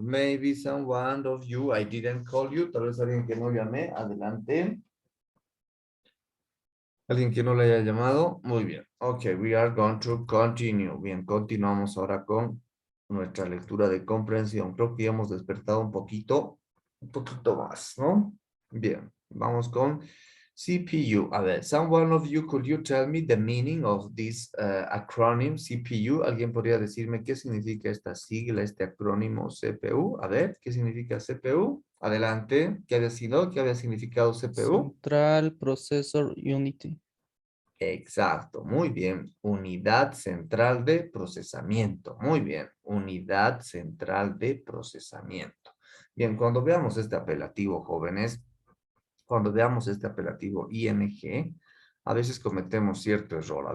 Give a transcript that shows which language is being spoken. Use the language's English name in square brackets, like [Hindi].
[English] Maybe someone of you, I didn't call you. [Spanish] Tal vez alguien que no llamé. Adelante. Alguien que no le haya llamado. Muy bien. [English] Ok, we are going to continue. [Spanish] Bien, continuamos ahora con nuestra lectura de comprensión. Creo que ya hemos despertado un poquito más, ¿no? Bien, vamos con CPU. A ver, [English] someone of you, could you tell me the meaning of this acronym CPU? [Spanish] ¿Alguien podría decirme qué significa esta sigla, este acrónimo CPU? A ver, ¿qué significa CPU? Adelante. ¿Qué había sido? ¿Qué había significado CPU? [English] Central Processor Unity. [Spanish] Exacto, muy bien. Unidad central de procesamiento. Muy bien. Unidad central de procesamiento. Bien, cuando veamos este apelativo, jóvenes, cuando veamos este apelativo ING, a veces cometemos cierto error.